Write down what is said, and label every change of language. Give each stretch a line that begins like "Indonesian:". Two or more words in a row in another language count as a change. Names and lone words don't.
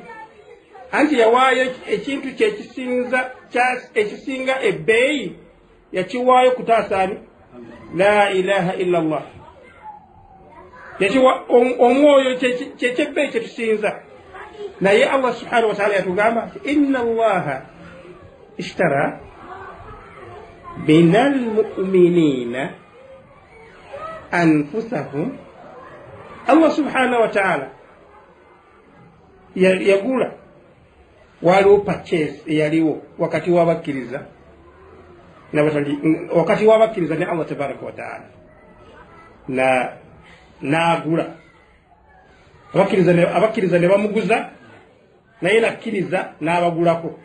Ganda: Anti yawaayo ekintu ekisinga ebbeeyi yakiwaayo kutaasaani
Arabic: لا إله إلا الله.
Ganda: Omwoyo kyekyebbee kyetusinza. Naye Allah
Arabic: سبحانه وتعالى
Ganda: yatugamba
Arabic: إن الله اشترى من المؤمنين أنفسهم.
Ganda: Allah
Arabic: سبحانه وتعالى
Ganda: yagula, waliwo purchase eyaliwo wakati w'abakkiriza wakati w'abakkiriza ne Allah
Arabic: تبارك وتعالى,
Ganda: n'agula abakkiriza ne bamuguza, naye nakkiriza n'abagulako.